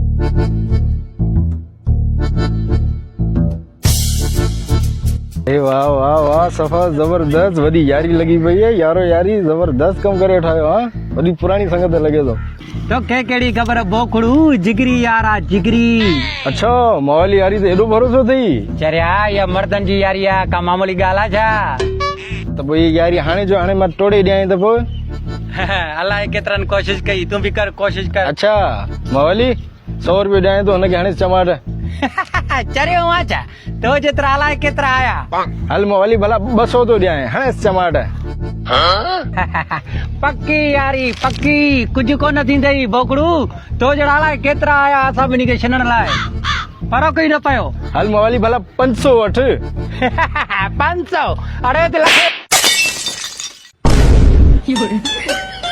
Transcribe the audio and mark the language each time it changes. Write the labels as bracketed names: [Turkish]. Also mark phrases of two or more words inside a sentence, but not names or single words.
[Sindhi] वाह वाह वाह सफा जबरदस्त वडी यारी लगी पई है यारो यारी जबरदस्त कम करे ठायो हां वडी पुरानी संगत लगे तो के केड़ी खबर बोखड़ू जिगरी यारा जिगरी। अच्छा मोवाली यारी तो एडो भरोसो थई चरिया या मर्दन जी यारिया का मामूली गाला छा तो पोइ यारी हाणे जो हाणे मां टोड़े ॾियां त पोइ अलाए केतरन कोशिश कई तू भी कर कोशिश कर। अच्छा मोवाली 100 रुपया ॾियां तो हुनखे हाणे टमाटर चरियो आचा तो जेतरा अलाए केतरा आया हल मोवाली भला 200 तो ॾियां हाणे टमाटर पक्की यारी पक्की कुछ को न थींदई बोकड़ू तो जड़ा अलाए केतरा आया सभिनी खे छनण लाइ फर्क ही न पयो। हल मोवाली भला 500 वठ 500 अरे ते लखे